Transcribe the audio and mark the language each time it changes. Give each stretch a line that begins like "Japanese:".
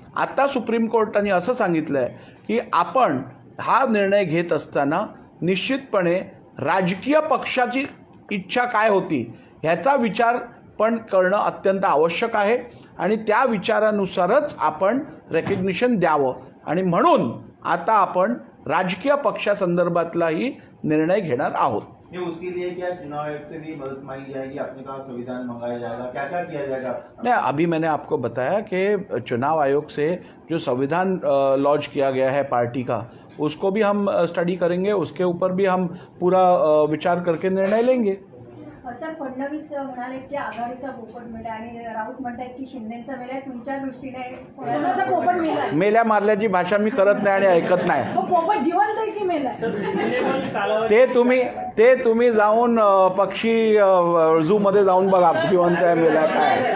Marathi: आता सुप्रीम कोर्टाने असं सांगितलं आहे की आपण हा निर्णय घेत असताना निश्चितपणे राजकीय पक्षाची इच्छा काय होती ह्याचा विचार पण करणं अत्यंत आवश्यक आहे, आणि त्या विचारानुसारच आपण रेकग्निशन द्यावं, आणि म्हणून आता आपण राजकीय पक्षासंदर्भातलाही निर्णय घेणार आहोत।
Hindi: ये उसके लिए क्या चुनाव आयोग से भी मदद मांगी जाएगी? आपने कहा संविधान मंगाया जाएगा, क्या क्या किया जाएगा? नहीं, अभी मैंने आपको बताया कि चुनाव आयोग से जो संविधान लॉन्च किया गया है पार्टी का, उसको भी हम स्टडी करेंगे, उसके ऊपर भी हम पूरा विचार करके निर्णय लेंगे।
Marathi: सर, फडणवीस म्हणाले की आघाडीचा पोपट मेला आणि राऊत म्हणतात की शिंदेचा मेला, तुमच्या दृष्टीने कोणाचा पोपट मेलाय? मेल्या मारल्याची भाषा मी करत नाही आणि ऐकत नाही। तो पोपट जिवंत आहे की मेलाय? ते तुम्ही जाऊन पक्षी झू मध्ये जाऊन बघा जिवंत आहे मेला काय।